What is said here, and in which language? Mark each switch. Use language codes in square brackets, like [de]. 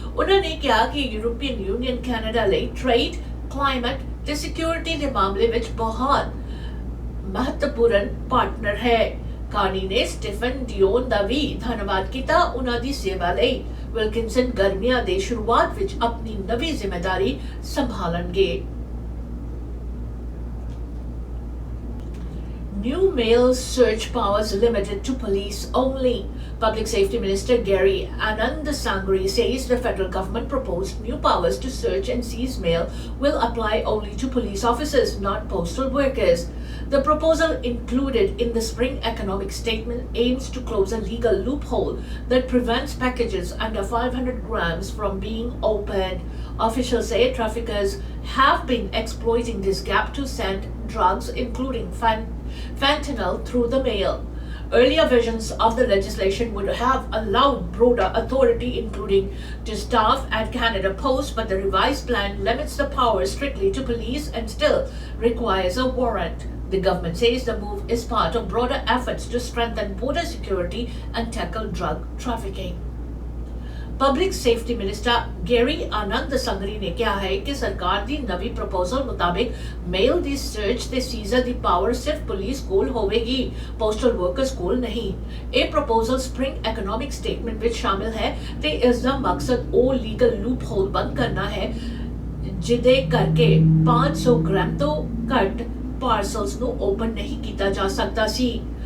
[pa] ਉਹਨਾਂ ਨੇ ਕਿਹਾ ਕਿ ਯੂਰੋਪੀਅਨ ਯੂਨੀਅਨ ਕੈਨੇਡਾ ਲਈ ਟ੍ਰੇਡ, ਕਲਾਈਮੇਟ ਤੇ ਸਿਕਿਉਰਿਟੀ ਦੇ ਮਾਮਲੇ ਵਿੱਚ ਬਹੁਤ ਮਹੱਤਵਪੂਰਨ ਪਾਰਟਨਰ ਹੈ। ਕਾਰਨੀ ਨੇ ਸਟੀਫਨ ਡਿਓਨ ਦਾ ਵੀ ਧੰਨਵਾਦ ਕੀਤਾ ਉਹਨਾਂ ਦੀ ਸੇਵਾ ਲਈ। ਵਿਲਕਿਨਸਨ ਗਰਮੀਆਂ ਦੇ ਸ਼ੁਰੂਆਤ ਵਿੱਚ ਆਪਣੀ ਨਵੀਂ ਜ਼ਿੰਮੇਵਾਰੀ ਸੰਭਾਲਣਗੇ। [en] New male search powers limited to police only. Public Safety Minister Gary Anandasangri says the federal government proposed new powers to search and seize mail will apply only to police officers, not postal workers. The proposal included in the spring economic statement aims to close a legal loophole that prevents packages under 500 grams from being opened. Officials say traffickers have been exploiting this gap to send drugs, including fentanyl, through the mail. Earlier versions of the legislation would have allowed broader authority, including to staff at Canada Post, but the revised plan limits the power strictly to police and still requires a warrant. The government says the move is part of broader efforts to strengthen border security and tackle drug trafficking. [pa] Public safety minister Garry ਆਨੰਦ ਸੰਗਰੀ ਨੇ ਕਿਹਾ ਹੈ ਕਿ ਸਰਕਾਰ ਦੀ ਨਵੀਂ proposal ਮੁਤਾਬਿਕ ਮੇਲ ਦੀ search ਤੇ Caesar ਦੀ power ਸਿਰਫ police ਕੋਲ ਹੋਵੇਗੀ, ਪੋਸਟਲ ਵਰਕਰਸ ਕੋਲ ਨਹੀਂ। ਇਹ ਪ੍ਰਪੋਜ਼ਲ ਸਪ੍ਰਿੰਗ ਇਕਨੋਮਿਕ ਸਟੇਟਮੈਂਟ ਵਿੱਚ ਸ਼ਾਮਿਲ ਹੈ ਤੇ ਇਸ ਦਾ ਮਕਸਦ ਉਹ ਲੀਗਲ ਲੂਪ ਹੋਲ ਬੰਦ ਕਰਨਾ ਹੈ ਜਿਹਦੇ ਕਰਕੇ 500 ਗ੍ਰਾਮ ਤੋਂ ਘੱਟ ਪਾਰਸਲਸ ਨੂੰ ਓਪਨ ਨਹੀਂ ਕੀਤਾ ਜਾ ਸਕਦਾ ਸੀ।